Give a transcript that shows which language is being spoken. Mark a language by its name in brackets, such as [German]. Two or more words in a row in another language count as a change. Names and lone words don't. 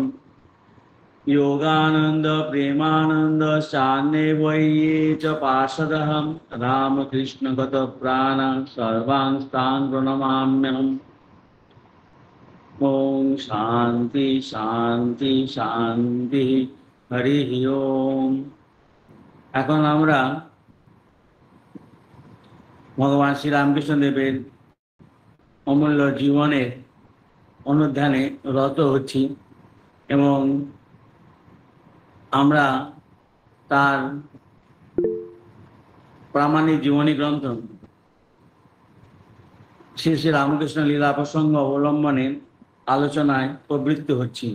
[Sanskrit] योगानंद प्रेमानंद शान्ये वये च पार्षदः रामकृष्ण गतप्राण सर्वांस्तान् प्रणमाम्यहम्। ओम शांति शांति शांति हरि ओम। [Bangla] এখন আমরা ভগবান শ্রী রামকৃষ্ণ দেবের অমূল্য জীবনের অনুধ্যানে রত হচ্ছি এবং আমরা তার প্রামাণিক জীবনী গ্রন্থ শ্রী শ্রী রামকৃষ্ণ লীলা প্রসঙ্গ অবলম্বনে আলোচনায় প্রবৃত্ত হচ্ছি।